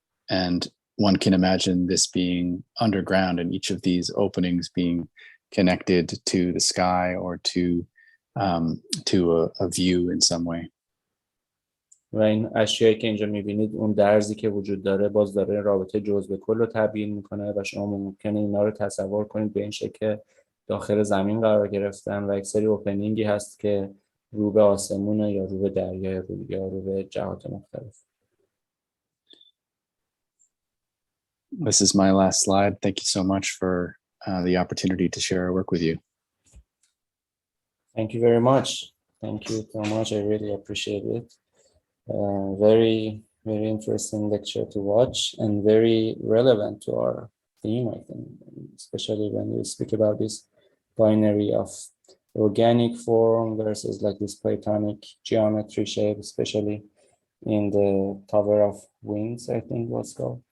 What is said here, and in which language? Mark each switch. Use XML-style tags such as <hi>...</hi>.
<en>And one can imagine this being underground and each of these openings being connected to the sky or to a view in some way.</en> <fa>و این اشیایی که اینجا میبینید، اون درزی که وجود داره باز داره رابطه جزء به کل رو تبیین میکنه و شما ممکنه اینا رو تصور کنید به این شکل که داخل زمین قرار گرفتن و یک سری اوپنینگی هست که رو به آسمونه یا رو به دریا یا رو به جهات مختلف.</fa> <en>This is my last slide. Thank you so much for the opportunity to share our work with you. Thank you very much. Thank you so much. I really appreciate it. Very, very interesting lecture to watch and very relevant to our theme, I think, especially when we speak about this binary of organic form versus like this Platonic geometry shape, especially in the Tower of Winds, I think was called.</en>